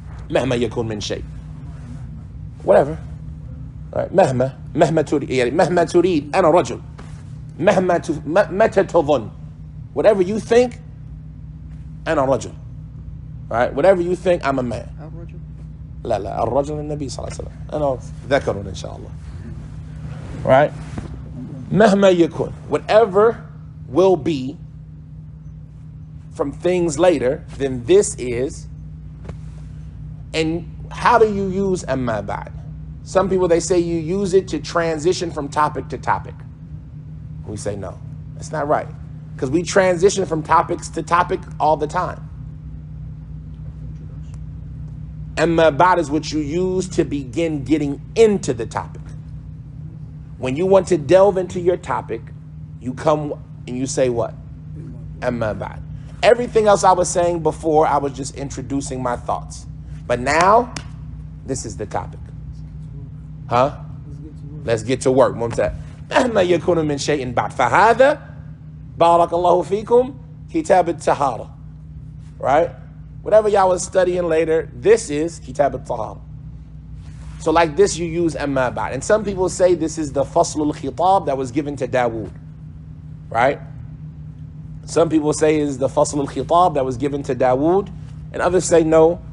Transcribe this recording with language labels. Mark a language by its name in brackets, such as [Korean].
[Arabic] Mahma yakun min shay. [English] Whatever. Right? [Arabic] Mahma turid. Mahma turid. Ana rajul. Mata tadhun. [English] Whatever you think, [Arabic] ana rajul. [English] Right? Whatever you think, I'm a man. [Arabic] لا لا الرجل النبي صلى الله عليه وسلم أنا ذكر إن شاء الله. [English] Right? [Arabic] مهما يكون, [English] whatever will be from things later, then this is. And how do you use amma ba'd? Some people, they say you use it to transition from topic to topic. We say no, that's not right, because we transition from topics to topic all the time. Amma ba'd is what you use to begin getting into the topic. When you want to delve into your topic, you come and you say what? Amma ba'd. Everything else I was saying before, I was just introducing my thoughts. But now, this is the topic. Huh? Let's get to work. [Arabic] ممتاز. مهما يكون من شيء بعد فهذا بارك الله فيكم كتاب الطهارة. [English] Right? Whatever y'all was studying later, this is Kitab al-Tahara. So like this, you use amma ba'd. And some people say this is the Fasl al-Khitab that was given to Dawood. Right? Some people say it is the Fasl al-Khitab that was given to Dawood. And others say no.